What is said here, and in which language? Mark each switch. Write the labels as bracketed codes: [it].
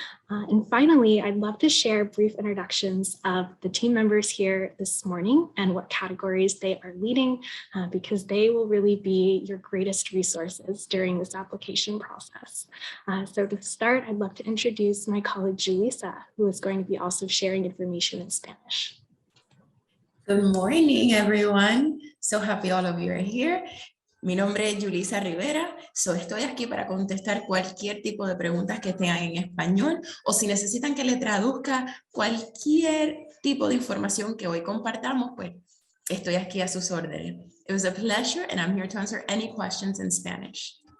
[en] And finally, I'd love to share brief introductions of the team members here this morning and what categories they are leading, because they will really be your greatest resources during this application process. So to start, I'd love to introduce my colleague, Julissa, who is going to be also sharing information in Spanish. Good morning, everyone. So happy all of you are here. [es] Mi nombre es Julissa Rivera. Estoy aquí para contestar cualquier tipo de preguntas que tengan en español o si necesitan que le traduzca cualquier tipo de información que hoy compartamos, pues estoy aquí a sus órdenes. [en] It was a pleasure and I'm here to answer any questions in Spanish.